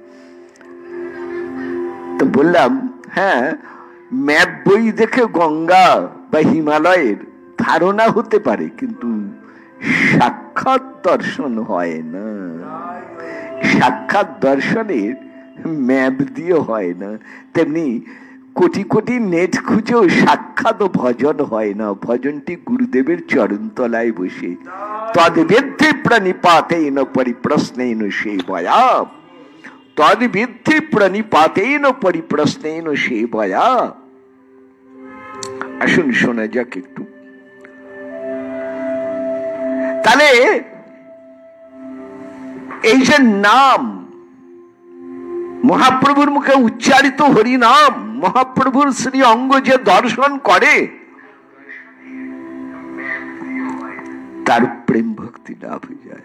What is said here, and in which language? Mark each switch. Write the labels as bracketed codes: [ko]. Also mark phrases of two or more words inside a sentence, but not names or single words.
[bn] তো বললাম, হ্যাঁ, ম্যাপ বই দেখে গঙ্গা বা হিমালয়ের ধারণা হতে পারে, কিন্তু সাক্ষাৎ দর্শন হয় না। সাক্ষাৎ দর্শনের ম্যাপ দিয়ে হয় না, তেমনি কোটি কোটি নেট খুঁজেও সাক্ষাৎ ভজন হয় না। ভজনটি গুরুদেবের চরণ তলায় বসে। [sa] তদ্বিদ্ধি প্রণিপাতেন পরিপ্রশ্নেন সেবয়া, তদ্বিদ্ধি প্রণিপাতেন পরিপ্রশ্নেন সেবয়া। [bn] আসুন শোনা যাক একটু। তাহলে এই যে নাম, মহাপ্রভুর মুখে উচ্চারিত হরি নাম, মহাপ্রভুর শ্রী অঙ্গ যে দর্শন করে তার প্রেম ভক্তি লাভ হয়ে যায়।